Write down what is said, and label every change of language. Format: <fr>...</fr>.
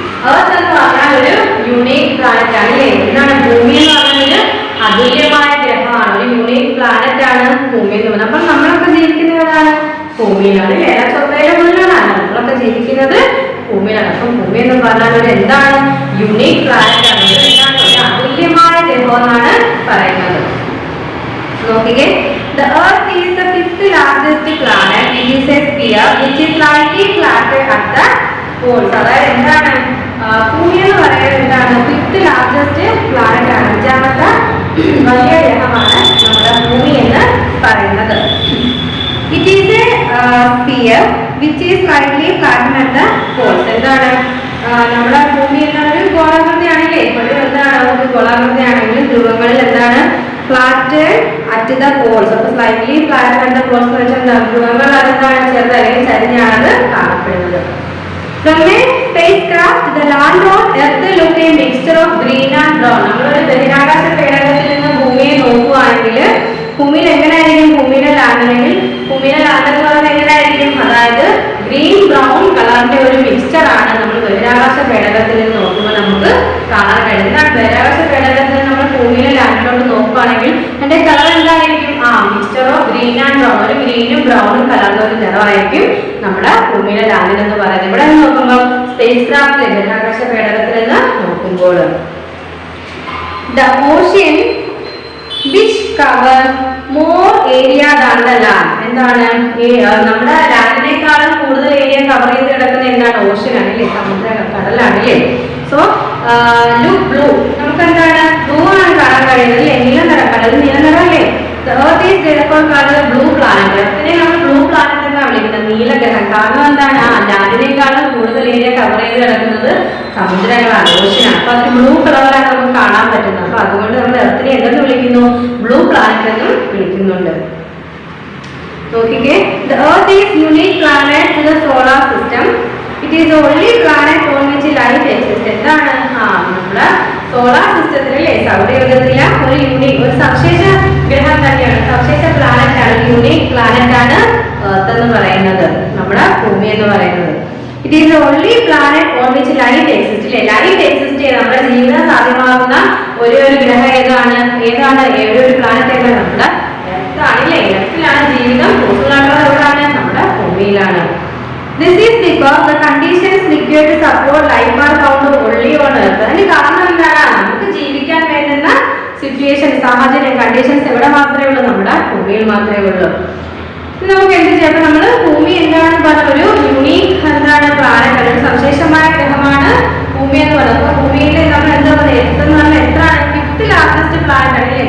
<ml>Earth എന്ന് പറഞ്ഞാൽ ഒരു യുണീക് പ്ലാനറ്റ് ആണില്ലേ. എന്താണ്, ഭൂമി എന്ന് പറഞ്ഞാൽ അതുല്യമായ ഗ്രഹമാണ്, ഒരു യുണീക് പ്ലാനറ്റ് ആണ് ഭൂമി എന്ന് പറഞ്ഞാൽ. അപ്പൊ നമ്മളൊക്കെ ജീവിക്കുന്നതാണ് ഭൂമിയിലാണ്, എല്ലാ ചൊവ്വയിലെ മുകളിലാണ് നമ്മളൊക്കെ ജീവിക്കുന്നത് ഭൂമിയിലാണ്. അപ്പം ഭൂമി എന്ന് പറഞ്ഞാൽ ഒരു എന്താണ്, യുണീക് പ്ലാനറ്റ് ആണ്, എന്താണ്, ഒരു അതുല്യമായ ഗ്രഹം എന്നാണ് പറയുന്നത്.</ml> <en>നോക്കിക്കേ, the earth is the 5th largest planet. It is a sphere which is slightly flatter at the poles.</en> <ml>അതായത് എന്താണ് ഭൂമി എന്ന് പറയുന്നത് എന്താണ്</ml> <en>fifth largest planet</en> <ml>ആണ്. അഞ്ചാമത്തെ വലിയ ഗ്രഹമാണ് നമ്മുടെ ഭൂമി എന്ന് പറയുന്നത്.</ml> <en>It is a sphere which is slightly flatten at the poles.</en> <ml>എന്താണ് നമ്മുടെ ഭൂമി എന്നൊരു ഗോളാകൃതിയാണെങ്കിലേ ഒരു എന്താണ് ഒരു ഗോളാകൃതിയാണെങ്കിലും ധ്രുവങ്ങളിൽ എന്താണ്</ml> <en>Flat at the poles.</en> <ml>അപ്പൊ</ml> <en>slightly flatten at the poles</en> <ml>എന്ന് വെച്ചാൽ ധ്രുവങ്ങൾ അതെന്താണ് ചെറുത് അല്ലെങ്കിൽ ചരിഞ്ഞാണ് കാണപ്പെടുന്നത്.</ml> <en>From a spacecraft, the land on Earth look a mixture of green and brown.</en> <ml>നമ്മളൊരു ബഹിരാകാശ പേടകത്തിൽ നിന്ന് ഭൂമിയെ നോക്കുകയാണെങ്കിൽ ഭൂമിയിൽ എങ്ങനെയായിരിക്കും ഭൂമിയുടെ ലാൻഡ് അല്ലെങ്കിൽ ഭൂമിയുടെ ലാൻഡ് എന്ന് പറയുന്നത് എങ്ങനെയായിരിക്കും? അതായത് ഗ്രീൻ ബ്രൗൺ കളറിന്റെ ഒരു മിക്സ്ചർ ആണ് നമ്മൾ ബഹിരാകാശ പേടകത്തിൽ നിന്ന് നോക്കുമ്പോൾ നമുക്ക് കാണാൻ കഴിയുന്നത്. ബഹിരാകാശ പേടകത്തിൽ നിന്ന് നമ്മൾ ഭൂമിയിലെ ലാൻഡിലോട്ട് നോക്കുകയാണെങ്കിൽ അതിന്റെ കളർ എന്തായിരിക്കും?</ml> <en>Mixture of green and brown.</en> <ml>ഒരു ഗ്രീനും ബ്രൗണും കലർന്ന ഒരു നിറമായിരിക്കും നമ്മുടെ ഭൂമിയിലെ ലാൻഡിൽ എന്ന് പറയുന്നത്. ഇവിടെ നോക്കുമ്പോൾ സ്പേസ് ക്രാഫ്റ്റിലെ ബഹിരാകാശ പേടകത്തിൽ നിന്ന് നോക്കുമ്പോൾ</ml> <en>The ocean which cover more area than the land.</en> <ml>എന്താണ് നമ്മുടെ ലാൻഡിനേക്കാളും കൂടുതൽ ഏരിയ കവർ ചെയ്ത് കിടക്കുന്ന എന്താണ്? ഓഷ്യൻ ആണല്ലേ, സമുദ്ര കടലാണല്ലേ.</ml> <en>So look blue.</en> <ml>നമുക്ക് എന്താണ് ബ്ലൂ ആണ് കാണാൻ കഴിയുന്നത്. നീല നിറം, കടൽ നീല നിറമല്ലേ.</ml> <en>The Earth is therefore called a blue planet.</en> <ml>എർത്തിനെ നമ്മൾ ബ്ലൂ പ്ലാനറ്റ് എന്നാണ് വിളിക്കുന്നത്, നീലഗ്രഹം. കാരണം എന്താണ് ലാൻഡിനേക്കാളും കൂടുതൽ ഏരിയ കവർ ചെയ്ത് കിടക്കുന്നത് സമുദ്രങ്ങളാണ്, ഓഷ്യനാണ്. അപ്പൊ അതിന് ബ്ലൂ കളറിലാണ് നമുക്ക് കാണാൻ പറ്റുന്നത്. അപ്പൊ അതുകൊണ്ട് നമ്മൾ എർത്തിനെ എന്തെന്ന് വിളിക്കുന്നു? ബ്ലൂ പ്ലാനറ്റ് എന്നും വിളിക്കുന്നുണ്ട്.</ml> <en>നോക്കിക്കേ, the Earth is unique planet to the solar system. It is the only planet on which life exists.</en> <ml>എന്താണ് നമ്മുടെ സോളാർ സിസ്റ്റത്തിലെ സൗരയൂഥത്തിലെ ഒരു യൂണിക് ഒരു സവിശേഷ ഗ്രഹം തന്നെയാണ്, സവിശേഷ പ്ലാനറ്റ് ആണ്, യൂണിക് പ്ലാനറ്റ് ആണ് എർത്ത് എന്ന് പറയുന്നത്, നമ്മുടെ ഭൂമി എന്ന് പറയുന്നത്.</ml> <en>It is the only planet on which life exist.</en> <ml>Life exist ചെയ്ത് നമ്മുടെ ജീവിതം സാധ്യമാകുന്ന ഒരു ഗ്രഹം ഏതാണ്? ഒരു പ്ലാനറ്റ് ഏതാണ്? നമ്മുടെ എർത്ത് ആണല്ലേ. എർത്തിലാണ് ജീവിതം പോസിബിൾ ആയിട്ടുള്ളത്. എവിടെയാണ്? നമ്മുടെ ഭൂമിയിലാണ്.</ml> <en>This is because the conditions required to support life are found only on Earth.</en> <ml>അതിന് കാരണം എന്താണ്? നമുക്ക് ജീവിക്കാൻ വേണ്ടുന്ന സിറ്റുവേഷൻ, സാഹചര്യം, കണ്ടീഷൻസ് എവിടെ മാത്രമേ ഉള്ളൂ? നമ്മുടെ ഭൂമിയിൽ മാത്രമേ ഉള്ളൂ. നമുക്ക് എന്ത് ചെയ്യാം? നമ്മൾ ഭൂമി എന്താണെന്ന് പറഞ്ഞ ഒരു യൂണീക് എന്താണ് പ്ലാനറ്റ്, ഒരു സവിശേഷമായ ഗ്രഹമാണ് ഭൂമി എന്ന് പറയുന്നത്. അപ്പൊ ഭൂമിയിൽ നമ്മൾ എന്താ പറയുക? എർത്ത് എന്ന് പറഞ്ഞാൽ എത്രയാണ്?</ml> <en>fifth largest planet</en> <ml>ആണല്ലേ.</ml>